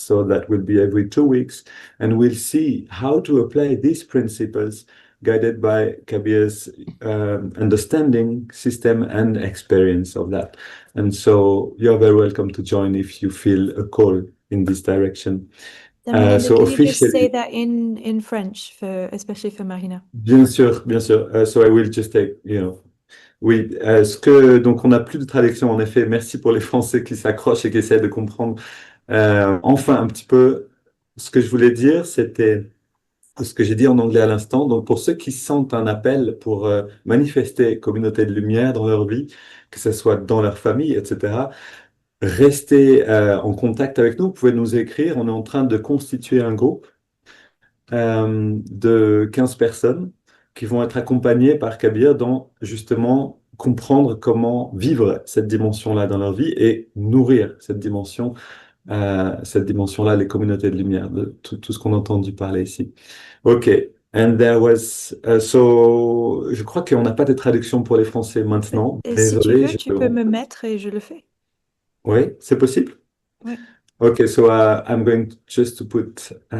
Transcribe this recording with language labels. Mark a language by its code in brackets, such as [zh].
[en] So that will be every 2 weeks, and we'll see how to apply these principles guided by Kabir's understanding, system, and experience of that. And so you're very welcome to join if you feel a call in this direction. So can you just say that in French, especially for Marina? [fr] Bien sûr, bien sûr. [en] So I will just take, [fr] Oui, donc on n'a plus de traduction en effet. Merci pour les Français qui s'accrochent et qui essaient de comprendre. Enfin, un petit peu, ce que je voulais dire, c'était ce que j'ai dit en anglais à l'instant. Donc, pour ceux qui sentent un appel pour manifester communauté de lumière dans leur vie, que ce soit dans leur famille, etc., restez en contact avec nous. Vous pouvez nous écrire. On est en train de constituer un groupe de 15 personnes qui vont être accompagnées par Kabir dans justement comprendre comment vivre cette dimension-là dans leur vie et nourrir cette dimension-là, les communautés de lumière, de tout ce qu'on a entendu parler ici. OK. [en] And there was, so, [fr] je crois qu'on n'a pas de traduction pour les Français maintenant. Et Désolé, si tu veux, tu peux me mettre et je le fais. Oui, c'est possible? Oui. [en] OK, so I'm going just to put...